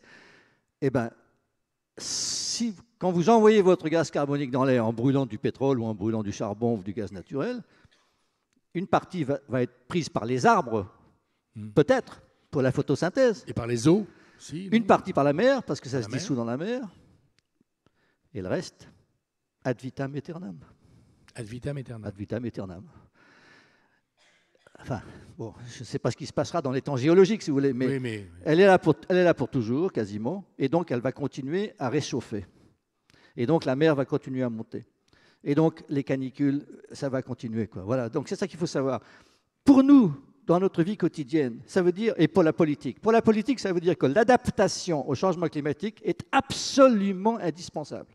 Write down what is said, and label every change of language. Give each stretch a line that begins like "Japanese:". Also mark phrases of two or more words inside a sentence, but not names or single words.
French: Eh ben, quand vous envoyez votre gaz carbonique dans l'air en brûlant du pétrole ou en brûlant du charbon ou du gaz naturel, une partie va être prise par les arbres, peut-être, pour la photosynthèse. Et par les eaux aussi, une partie par la mer, parce que ça se dissout dans la mer. Et le reste,
Latin: ad vitam aeternam. Ad vitam aeternam. Ad vitam aeternam.
French: Enfin, bon, je ne sais pas ce qui se passera dans les temps géologiques, si vous voulez, mais, oui, elle est là pour toujours, quasiment, et donc elle va continuer à réchauffer. Et donc la mer va continuer à monter. Et donc les canicules, ça va continuer, quoi. Voilà, donc c'est ça qu'il faut savoir. Pour nous, dans notre vie quotidienne, ça veut dire, et pour la politique, ça veut dire que l'adaptation au changement climatique est absolument indispensable.